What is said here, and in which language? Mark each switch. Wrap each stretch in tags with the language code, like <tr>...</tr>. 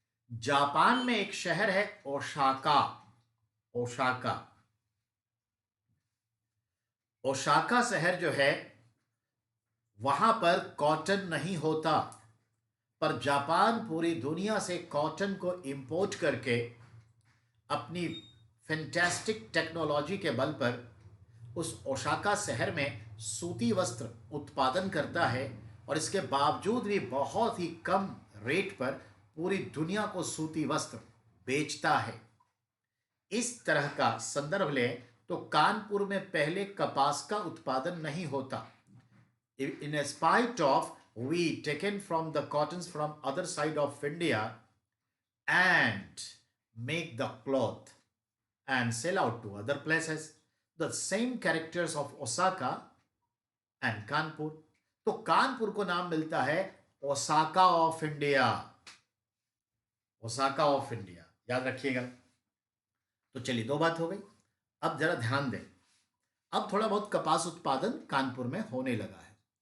<hi>Japan में एक शहर है ओसाका। ओसाका, ओसाका शहर जो है वहां पर कॉटन नहीं होता, पर जापान पूरी दुनिया से कॉटन को इंपोर्ट करके अपनी फैंटास्टिक टेक्नोलॉजी के बल पर उस ओसाका शहर में सूती वस्त्र उत्पादन करता है। और इसके बावजूद भी बहुत ही कम रेट पर पूरी दुनिया को सूती वस्त्र बेचता है। इस तरह का संदर्भ लें तो कानपुर में पहले कपास का उत्पादन नहीं होता।</hi> <en>In spite of we taken from the cottons from other side of India and make the cloth and sell out to other places. The same characters of Osaka and Kanpur.</en> <hi>तो कानपुर को नाम मिलता है Osaka of India. Osaka of India, याद रखिएगा। तो चलिए, 2 बात हो गई। अब जरा ध्यान दें, अब थोड़ा बहुत कपास उत्पादन कानपुर में होने लगा है।</hi>